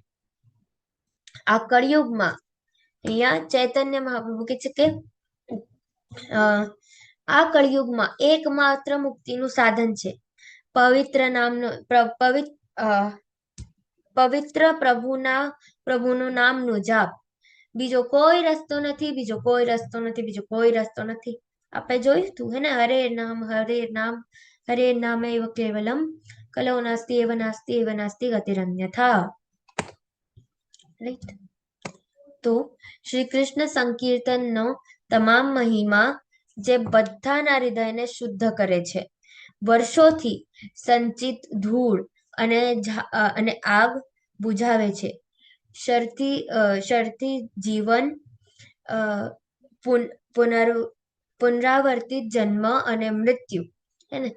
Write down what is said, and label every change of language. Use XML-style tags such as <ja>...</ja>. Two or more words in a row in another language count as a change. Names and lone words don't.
<gu>આ કળિયુગમાં અહીંયા ચૈતન્ય મહાપ્રભુ કહે છે કે આ કળિયુગમાં એકમાત્ર મુક્તિનું સાધન છે પવિત્ર નામનો પવિત્ર પ્રભુનું નામનું જાપ. બીજો કોઈ રસ્તો નથી, બીજો કોઈ રસ્તો નથી, બીજો કોઈ રસ્તો નથી. આપણે જોયું તું હે ને,</gu> <sa>हरे नाम हरे नाम एव केवलम् कलौ नास्ति एव नास्ति एव नास्ति गतिरन्यथा.</sa> <gu>રાઈટ? તો શ્રી કૃષ્ણ સંકીર્તનનો તમામ મહિમા જે બધાના હૃદયને શુદ્ધ કરે છે, વર્ષોથી સંચિત ધૂળ અને આગ બુઝાવે છે, શરતી જીવન, પુનરાવર્તિત જન્મ અને મૃત્યુ, હે ને?</gu>